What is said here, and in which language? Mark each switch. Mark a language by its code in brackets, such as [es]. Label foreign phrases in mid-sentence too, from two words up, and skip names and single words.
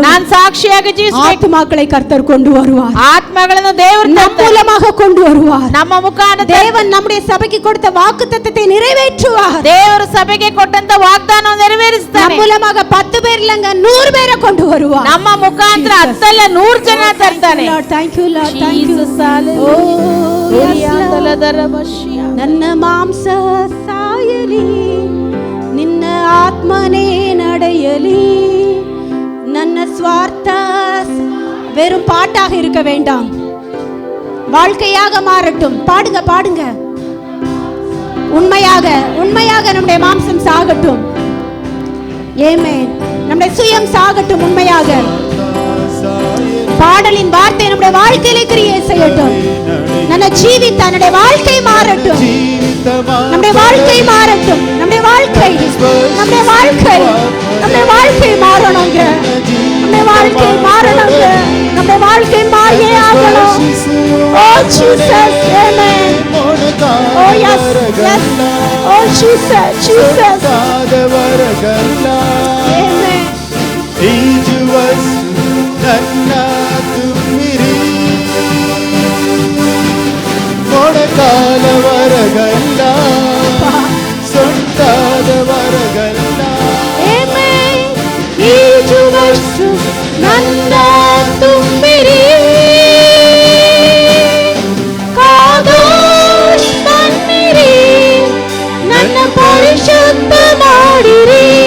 [kn] நான் ಸಾಕ್ಷಿಯಾಗಿ ಜೀವಿಸಬೇಕು. [ta] ஆத்துமாக்களை கர்த்தர் கொண்டு வருவார். [kn] ಆತ್ಮಗಳನ್ನು ದೇವರು [ta] நம் மூலமாக கொண்டு வருவார். [kn] ನಮ್ಮ ಮುಖಾಂತರ [ta] தேவன் நம்முடைய சபைக்கு கொடுத்த வாக்குத்தத்தத்தை நிறைவேற்றுவார். [kn] ದೇವರು ಸಭೆಗೆ ಕೊಟ್ಟಂತ ವಾಗ್ದಾನವನ್ನು ನೆರವೇರಿಸ್ತಾನೆ. [ta] நம் மூலமாக 10 பேர் இல்லங்க 100 பேரை கொண்டு வருவார். [kn] ನಮ್ಮ ಮುಖಾಂತರ 10 ಅಲ್ಲ 100 ಜನ ತರ್ತಾನೆ. [en] Thank you Lord, thank you. [kn] ನನ್ನ ಮಾಂಸ ಸಾಯಲಿ, ನಿನ್ನ ಆತ್ಮನೇ ನಡೆಯಲಿ. ನನ್ನ ಸ್ವಾರ್ಥ [ta] வெறும் பாட்டாக இருக்க வேண்டாம், வாழ்க்கையாக மாறட்டும். பாடுங்க பாடுங்க. உண்மையாக நம்முடைய மாம்சம் சாகட்டும். ஆமென். நம்முடைய சுயம் சாகட்டும். உண்மையாக பாடலின் வார்த்தை நம்முடைய வாழ்க்கையிலே கிரியை செய்யட்டும். [kn] ನನ್ನ ಜೀವಿತ, [ta] நம்முடைய வாழ்க்கை மாறட்டும். நம்முடைய வாழ்க்கை மாறட்டும். நம்முடைய வாழ்க்கை மாறணுங்க. நம்முடைய வாழ்க்கை மாறணுங்க. நம்முடைய வாழ்க்கை மாறியே ஆகணும். ஓ ஜீசஸ், ஆமென். ஓ எஸ் எஸ். ஓ ஜீசஸ், ஜீசஸ். ஆமென். [kn] ಈಜುವಸ್ ನನ್ನ ತುಂಬಿರಿ, ಮೊಣಕಾಲವರಗಲ್ಲ, ಸೊಂಟಾದವರಗಲ್ಲ. ಆಮೆನ್. ಈಜುವಷ್ಟು ನನ್ನ ತುಂಬಿರಿ, ಕಾದೋಷ್ ಬನ್ನಿರಿ, ನನ್ನ ಪರಿಶುದ್ಧ ಮಾಡಿರಿ.